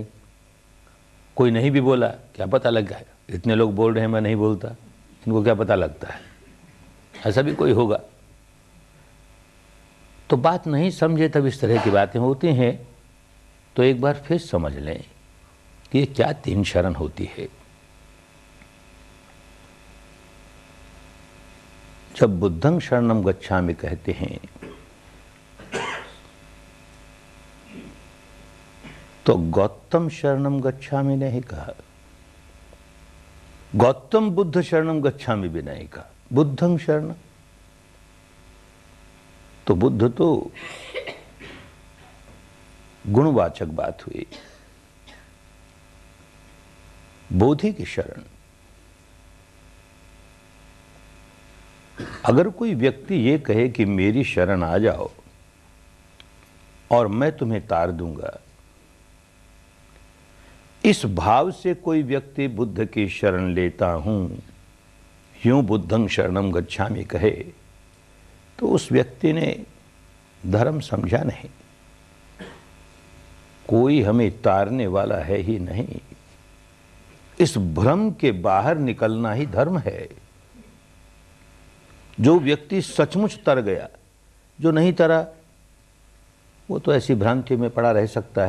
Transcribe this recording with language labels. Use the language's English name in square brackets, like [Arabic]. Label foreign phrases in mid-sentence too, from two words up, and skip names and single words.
[Hindi] कोई नहीं भी बोला, क्या पता लग गया, इतने लोग बोल रहे हैं मैं नहीं बोलता, इनको क्या पता लगता है, ऐसा भी कोई होगा। तो बात नहीं समझे तब इस तरह की बातें होती हैं। तो एक बार फिर समझ लें कि ये क्या 3 शरण होती है। जब [Pali] बुद्धं शरणं गच्छामि [Hindi] कहते हैं तो गौतम [Pali] शरणं गच्छामि [Hindi] नहीं कहा, गौतम [Pali] बुद्ध शरणं गच्छामि [Hindi] भी नहीं कहा, [Pali] बुद्धं शरणं। [Hindi] तो बुद्ध तो गुणवाचक बात हुई। बोधि की शरण। अगर कोई व्यक्ति ये कहे कि मेरी शरण आ जाओ, और मैं तुम्हें तार दूंगा। इस भाव से कोई व्यक्ति बुद्ध की शरण लेता हूं, यूं [Pali] बुद्धं शरणं गच्छामि [Hindi] कहे, तो उस व्यक्ति ने धर्म समझा नहीं। कोई हमें तारने वाला है ही नहीं। इस भ्रम के बाहर निकलना ही धर्म है। जो व्यक्ति सचमुच तर गया, जो नहीं तरा वो तो ऐसी भ्रांति में पड़ा रह सकता है।